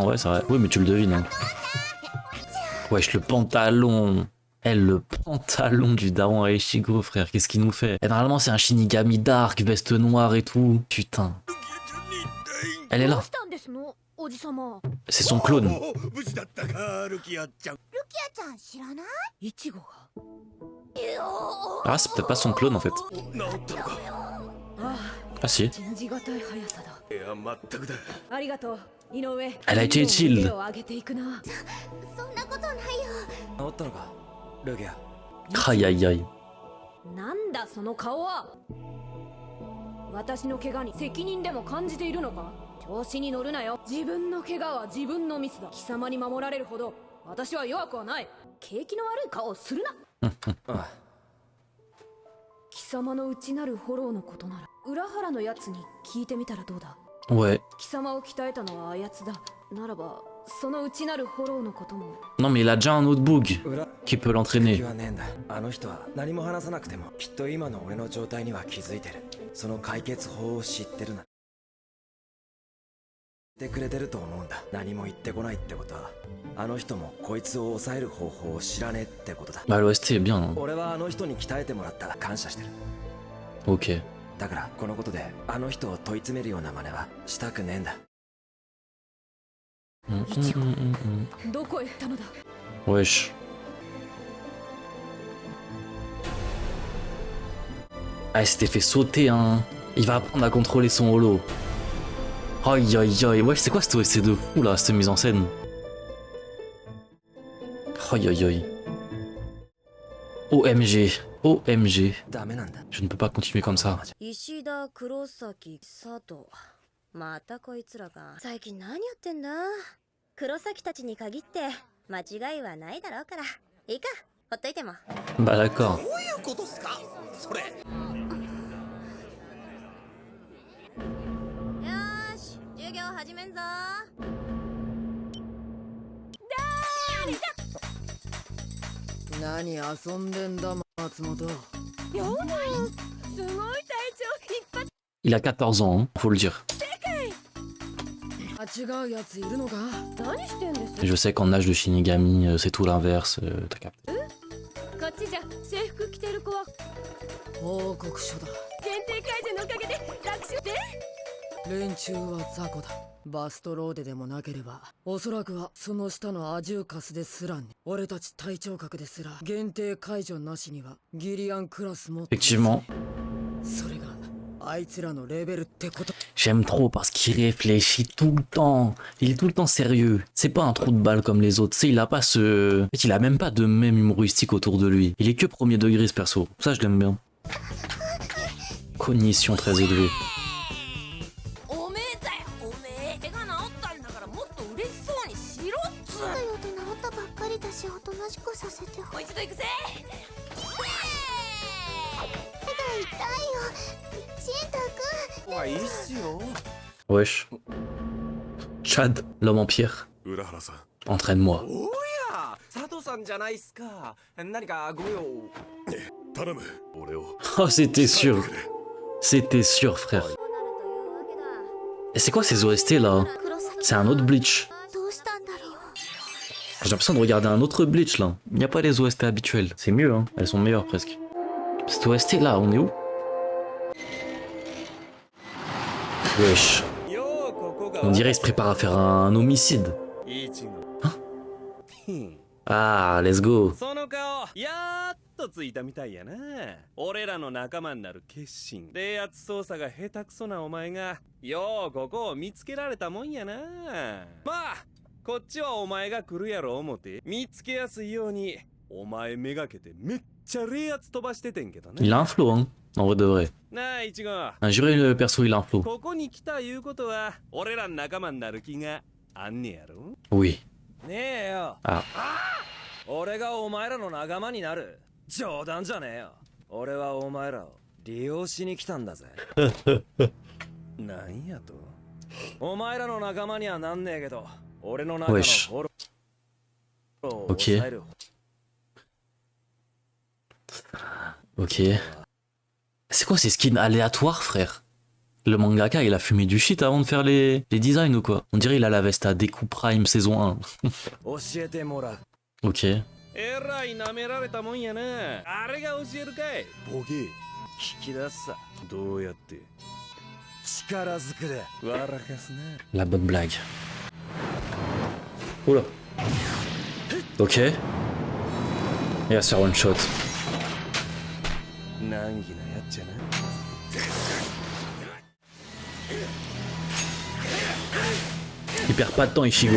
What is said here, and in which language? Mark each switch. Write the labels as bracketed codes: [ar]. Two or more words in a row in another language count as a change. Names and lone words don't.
[fr] Ouais, c'est vrai. Oui, mais tu le devines. Hein. Wesh, le pantalon. Le pantalon du daron à Ichigo, frère, qu'est-ce qu'il nous fait? Et normalement, c'est un Shinigami dark, veste noire et tout. Putain. Elle est là. C'est son clone. [ja] 無事だったかルキアちゃん。ルキアちゃん知らない？イチゴが。 [fr] Ah, c'est peut-être pas son clone en fait. [ja] 治ったのか。 [fr] Ah si. [ja] 信じがたい速さだ。いや全くだ。ありがとう井上。 [fr] Elle a été utile. [ja] 手を上げていくな。そんなことないよ。治ったのかルギア。 [fr] Aïe aïe aïe. [ja] なんだその顔は。私の怪我に責任でも感じているのか。調子に乗るなよ。自分の怪我は自分のミスだ。貴様に守られるほど私は弱くはない。景気の悪い顔をするな。貴様の内なるフォローのことなら裏原のやつに聞いてみたらどうだ。 [fr] Ouais. [ja] 貴様を鍛えたのはあやつだ。ならばその内なるフォローのことも。 [fr] Non mais il a déjà un autre boug [ja] 裏 [fr] qui peut [ja] 気 [fr] l'entraîner. [ja] はねえんだ。あの人は何も話さなくてもきっと今の俺の状態には気づいてる。その解決法を知ってるな。言ってくれてると思うんだ。何も言ってこないってことはあの人もこいつを抑える方法を知らねえってことだ。 [fr] Bah l'OST est bien. Hein. [ja] 俺はあの人に鍛えてもらった感謝してる。 [fr] Ok. [ja] だからこのことであの人を問い詰めるような真似はしたくねえんだ。どこへ行ったのだ。 [fr] Wesh. Ah, il s'était fait sauter, hein. Il va apprendre à contrôler son holo. Aïe aïe aïe. Wesh, c'est quoi cette OST de fou là, cette mise en scène? Aïe aïe aïe. OMG. OMG. [ja] ダメなんだ。 [fr] Je ne peux pas continuer comme ça. [ja] 石田黒崎佐藤またこいつらか。最近何やってんだ。黒崎たちに限って間違いはないだろうからいいかほっといても。 [fr] Bah d'accord. [ja] どういうことっすかそれ。よーし授業始めんぞ。何遊んでんだ松本。すごい体調引っ張っ [fr] Il a 14 ans, hein, faut le dire. [ja] 間違うやついるのか。何してんです。 [fr] Je sais qu'en âge de Shinigami, c'est tout l'inverse. T'as capté. [ja] こっちじゃ制服着てる子は報告書だ。限定解除のおかげで楽勝で。連中は雑魚だ。バストローデでもなければおそらくはその下のアジューカスですらね。俺たち隊長格ですら限定解除なしにはギリアンクラスも。 [fr] Effectivement. [ja] それがあいつらのレベルってこと。 [fr] J'aime trop parce qu'il réfléchit tout le temps. Il est tout le temps sérieux. C'est pas un trou de balle comme les autres. Tu sais, il a pas ce... En fait, il a même pas de mème humoristique autour de lui. Il est que premier degré ce perso. Ça, je l'aime bien. Cognition très élevée. [ja] おめえだよおめえ。手が治ったんだからもっと嬉しそうにしろっつ。だよと治ったばっかりだしおとなしくさせて。もう一度行くぜ。手が痛いよ。シンタくん。おいいいっすよ。 [fr] Wesh. Chad, l'homme en pierre. [ja] 浦原さん。 [fr] Entraîne-moi. [ja] おや佐藤さんじゃないっすか。何かご用。頼む俺を。 [fr] Oh, c'était sûr. C'était sûr, frère. Et c'est quoi ces OST là? [ja] 黒崎 [fr] C'est un autre Bleach. [ja] どうしたんだろう。 [fr] J'ai l'impression de regarder un autre Bleach là. Il n'y a pas les OST habituelles. C'est mieux, hein. Elles sont meilleures presque. Cette OST là, on est où? Wesh. On dirait qu'il se prépare à faire un homicide. Ah, [en] let's go. [ja] その顔やっとついたみたいやな。俺らの仲間になる決心。冷圧操作が下手くそなお前がようここを見つけられたもんやな。まあこっちはお前が来るやろ思て見つけやすいようにお前めがけてめっちゃ冷圧飛ばしててんけど [fr] Il [ja] な。 [fr] a un flow, hein. En vrai de vrai. [ja] なあイチゴ。 [fr] Un juré, le perso, il a un flow. [ja] ここに来たいうことは俺らの仲間になる気があんねやろ。 [fr] Oui. [ja] ねえよ。 [fr] Ah. [ja] 俺がお前らの仲間になる。冗談じゃねえよ。俺はお前らを利用しに来たんだぜ。なんやと。お前らの仲間にはなんねえけど、俺の中の [fr] Wesh. [ja] フォローを [fr] Ok. [ja] 抑える。 [fr] Ok. C'est quoi ces skins aléatoires, frère? Le mangaka, il a fumé du shit avant de faire les designs ou quoi? On dirait il a la veste à Deku Prime saison 1. [ja] 教えてもらう。 [fr] Ok. [ja] えらい舐められたもんやな。あれが教えるかい。ボケ。聞き出すさ。どうやって力ずくで。笑かすな。 [fr] La bonne blague. Oula. Ok. Il va se faire [en] one shot. [ja] 難儀なやっちゃな。 [fr] Il perd pas de temps Ishigo.